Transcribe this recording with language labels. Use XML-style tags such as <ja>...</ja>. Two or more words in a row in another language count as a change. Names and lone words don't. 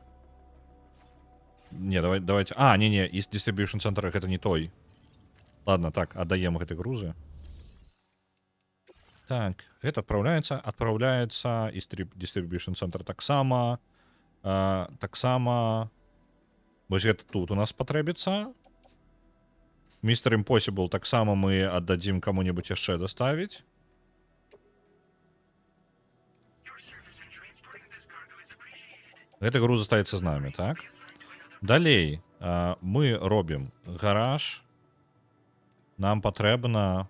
<be>Не, давайте... А, не, East Distribution Center гэта не той. Ладно, так, аддаем гэты грузы. Так, гэта адпраўляецца East Distribution Center таксама. Таксама... Вось гэта тут у нас патрэбіцца. Mr. Impossible таксама мы аддадзім каму-небудзь яшчэ даставіць. Гэты груз застаецца з намі, так? Далей мы робім гараж. Нам патрэбна...</be>